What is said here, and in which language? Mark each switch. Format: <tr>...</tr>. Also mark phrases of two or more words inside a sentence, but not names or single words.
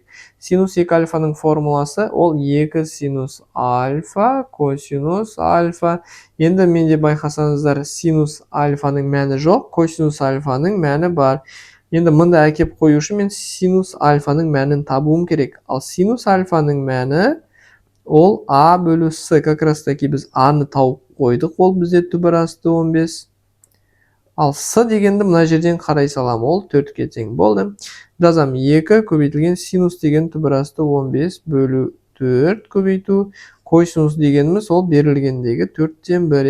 <kk>Синус 2 альфаның формуласы ол 2 синус альфа косинус альфа. Енді менде байқасаңыздар синус альфаның мәні жоқ, косинус альфаның мәні бар. Енді мында әкеп қою үшін мен синус альфаның мәнін табуым керек. Ал синус альфаның мәні ол а бөлу с.</kk> <ru>Как раз таки</ru> <kk>біз аны тауып қойдық. Ол бізде түбір асты 15. Ал с дегенді мына жерден қарай салам. Ол 4-ке тең болды. Жазам 2 көбейтілген синус деген түбір асты 15 бөлу 4 көбейту. Косинус дегеніміз ол берілгендегі 4-1.</kk>